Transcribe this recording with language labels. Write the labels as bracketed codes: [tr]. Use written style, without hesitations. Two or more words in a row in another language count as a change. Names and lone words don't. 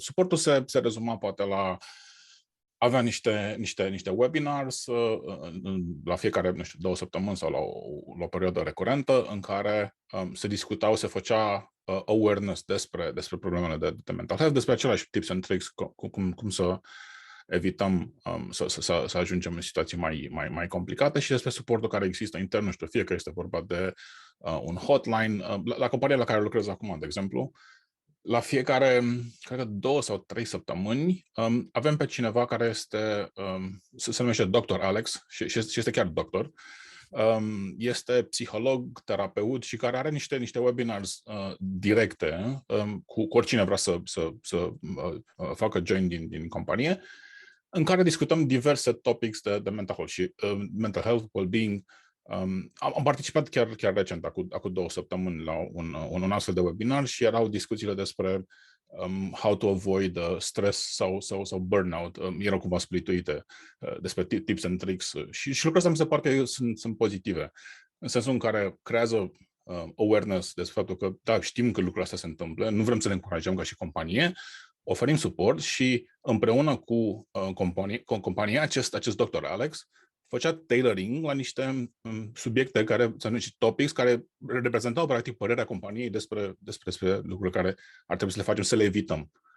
[ro] Suportul se rezuma poate la avea niște webinars la fiecare 2 săptămâni sau la o perioadă recurentă în care se făcea awareness despre problemele de [en] mental health, [ro] despre același [en] tips and tricks, [ro] cum să evităm să ajungem în situații mai complicate și despre suportul care există intern, nu știu, fie că este vorba de un hotline. La compania la care lucrez acum, de exemplu, la fiecare, cred că 2 sau 3 săptămâni, avem pe cineva care se numește Dr. Alex și este chiar doctor. Este psiholog, terapeut și care are niște webinars directe cu oricine vrea să facă join din companie, în care discutăm diverse topics de [en] mental health [ro] și [en] mental health, well-being. [ro] Am participat chiar recent, acum 2 săptămâni, la un astfel de webinar și erau discuțiile despre [en] how to avoid stress [ro] sau burnout. Erau cumva splituite despre [en] tips and tricks [ro] și lucrurile astea mi se pare că sunt pozitive, în sensul în care creează awareness despre faptul că, da, știm că lucrurile astea se întâmplă, nu vrem să le încurajăm ca și companie, oferim suport și împreună cu compania, acest Dr. Alex făcea tailoring la niște subiecte sau niște topics care reprezentau practic părerea companiei despre lucruri care ar trebui să le facem, să le evităm.